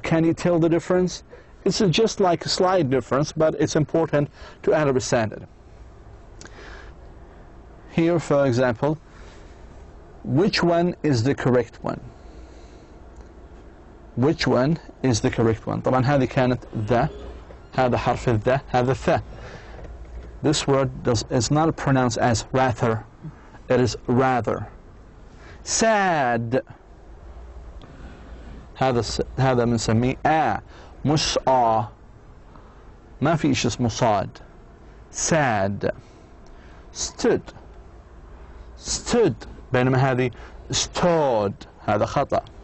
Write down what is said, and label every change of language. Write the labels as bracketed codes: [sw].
[en] Can you tell the difference? It's just like a slight difference, but it's important to understand it. Here, for example, which one is the correct one? Which one is the correct one? [ar] طبعا هذه كانت ذا، هذا حرف الذا، هذا ث. [en] This word is not pronounced as rather, it is rather. Sad. [ar] هذا بنسميه مش ما في إيش اسمه صاد. [en] Sad. [ar] Stood بينما هذه stood، هذا خطأ.